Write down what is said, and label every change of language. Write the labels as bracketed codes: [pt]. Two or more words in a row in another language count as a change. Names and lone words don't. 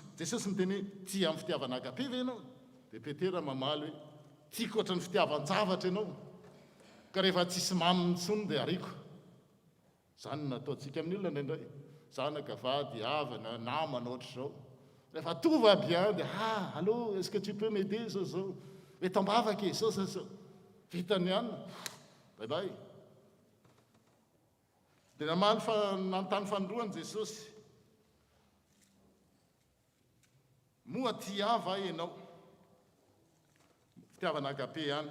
[mg] Jesosy miteny hoe tia amin'ny fitiavana agape ve ianao? Dia Petera mamaly hoe tiako ohatran'ny fitiavan-javatra ianao, ka rehefa tsisy maminy intsony dia ariko. Zany nataontsika amin'ny olona indraindray, zanaka, vady, havana, namana ohatr'izao. [fr] Rehefa tout va bien dia allô, est-ce que tu peux m'aider zao? [mg] Hoe tambavaka e, zao. Vitany ihany, [en] bye bye. [mg] Dia namaly nanontany fanondroany Jesosy, moa tia va ianao? Fitiavana agape ihany.